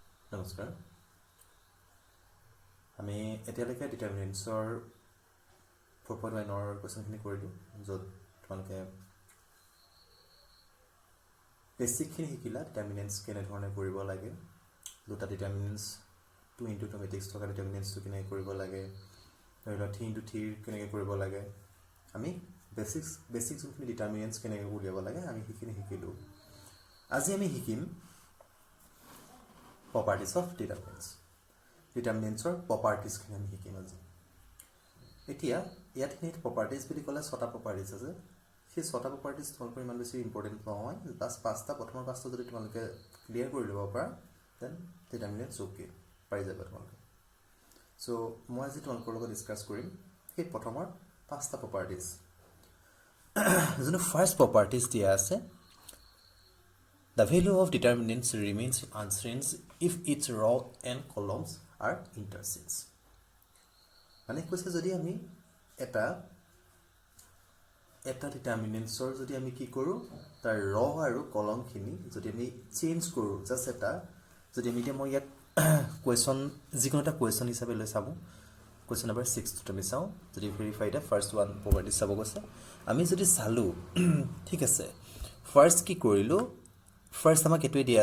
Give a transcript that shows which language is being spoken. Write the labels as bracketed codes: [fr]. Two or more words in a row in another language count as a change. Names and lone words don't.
[as] নমস্কাৰ আমি এতিয়ালৈকে ডিটাৰমিনেন্টছৰ 4.1ৰ কোৱেশ্যনখিনি কৰিলোঁ য'ত তোমালোকে বেছিকখিনি শিকিলা ডিটাৰমিনেন্টছ কেনেধৰণে কৰিব লাগে দুটা ডিটাৰমিনেন্টছ 2 into 2 মেট্ৰিক্স থকা ডিটাৰমিনেন্টছটো কেনেকৈ কৰিব লাগে ধৰি লোৱা 3 into 3 কেনেকৈ কৰিব লাগে আমি বেছিক যোনখিনি ডিটাৰমিনেন্টছ কেনেকৈ উলিয়াব লাগে আমি সেইখিনি শিকিলোঁ আজি আমি শিকিম [en] properties of determinants [as] ডিটাৰমিনেন্টছৰ প্ৰপাৰ্টিজখিনি আমি শিকিম আজি এতিয়া ইয়াতখিনিত প্ৰপাৰ্টিজ বুলি ক'লে 6টা প্ৰপাৰ্টিজ আছে সেই 6টা প্ৰপাৰ্টিজ তোমালোকৰ ইমান বেছি ইম্পৰ্টেণ্ট নহয় বাছ 5টা প্ৰথমৰ 5টা যদি তোমালোকে ক্লিয়াৰ কৰি ল'ব পাৰা [en] then determinants okay [as] পাই যাবা তোমালোকে চ' মই আজি তোমালোকৰ লগত ডিছকাছ কৰিম সেই প্ৰথমৰ 5টা প্ৰপাৰ্টিজ যোনটো [en] first properties [as] দিয়া আছে [en] The value of determinants remains unchanged if its row and columns are interchanged. [as] মানে কৈছে যদি আমি এটা ডিটাৰমিনেন্টছৰ যদি আমি কি কৰোঁ তাৰ ৰ আৰু কলমখিনি যদি আমি চেঞ্জ কৰোঁ জাষ্ট এটা যদি আমি এতিয়া মই ইয়াত কুৱেশ্যন যিকোনো এটা কুৱেশ্যন হিচাপে লৈ চাওঁ কুৱেশ্যন নম্বৰ 6টোত আমি চাওঁ যদি [en] verify the first one properties [as] চাব গৈছে আমি যদি চালোঁ ঠিক আছে ফাৰ্ষ্ট কি কৰিলোঁ ফাৰ্ষ্ট আমাক এইটোৱে দিয়া